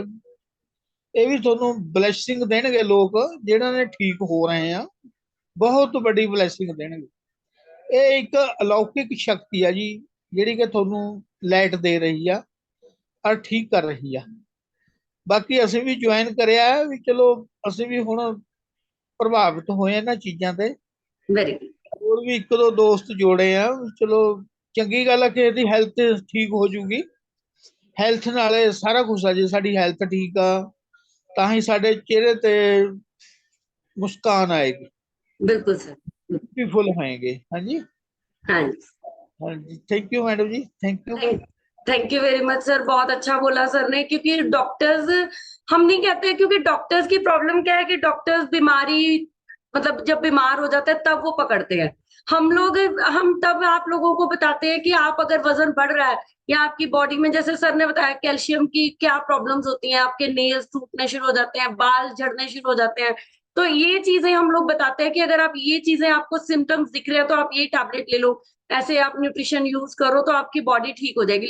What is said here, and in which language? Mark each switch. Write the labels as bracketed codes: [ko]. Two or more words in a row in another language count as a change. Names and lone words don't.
[pa] ਇਹ ਵੀ ਤੁਹਾਨੂੰ ਬਲੈਸਿੰਗ ਦੇਣਗੇ ਲੋਕ ਜਿਹਨਾਂ ਨੇ ਠੀਕ ਹੋ ਰਹੇ ਆ, ਬਹੁਤ ਵੱਡੀ ਬਲੈਸਿੰਗ ਦੇਣਗੇ। ਇਹ ਇੱਕ ਅਲੌਕਿਕ ਸ਼ਕਤੀ ਆ ਜੀ, ਜਿਹੜੀ ਕਿ ਤੁਹਾਨੂੰ ਲਾਈਟ ਦੇ ਰਹੀ ਆ ਔਰ ਠੀਕ ਕਰ ਰਹੀ ਆ। ਬਾਕੀ ਅਸੀਂ ਵੀ ਜੁਆਇਨ ਕਰਿਆ ਵੀ, ਚਲੋ ਅਸੀਂ ਵੀ ਹੁਣ ਪ੍ਰਭਾਵਿਤ ਹੋਏ ਇਹਨਾਂ ਚੀਜ਼ਾਂ ਤੇ। [en] very good. [pa] ਹੋਰ ਵੀ 1-2 ਦੋਸਤ ਜੋੜੇ ਆ। ਚਲੋ ਚੰਗੀ ਗੱਲ ਆ ਕਿ ਇਹਦੀ ਹੈਲਥ ਠੀਕ ਹੋ ਜੂਗੀ। ਹੈਲਥ ਨਾਲੇ ਸਾਰਾ ਕੁਝ ਆ। ਜੇ ਸਾਡੀ ਹੈਲਥ ਠੀਕ ਆ ਤਾਂ ਹੀ ਸਾਡੇ ਚਿਹਰੇ ਤੇ ਮੁਸਕਾਨ ਆਏਗੀ, [hi] बिल्कुल सर। ब्यूटीफुल होएंगे। हाँ जी, हाँ जी, हाँ जी, [en] thank you [hi] मैडम जी, [en] thank you. thank you very much sir. [hi] बहुत अच्छा बोला सर ने, क्योंकि डॉक्टर्स हम नहीं कहते, क्योंकि डॉक्टर्स की प्रॉब्लम क्या है कि डॉक्टर्स बीमारी मतलब जब बीमार हो जाता है तब वो पकड़ते हैं। हम तब आप लोगों को बताते हैं कि आप अगर वजन बढ़ रहा है या आपकी बॉडी में, जैसे सर ने बताया कैल्शियम की क्या प्रॉब्लम्स होती हैं, आपके नेल्स टूटने शुरू हो जाते हैं, बाल झड़ने शुरू हो जाते हैं, तो ये चीजें हम लोग बताते हैं कि अगर आप ये चीजें, आपको सिम्टम्स दिख रहे हैं तो आप ये टैबलेट ले लो, ऐसे आप [en] nutrition use [hi] करो तो आपकी बॉडी ठीक हो जाएगी।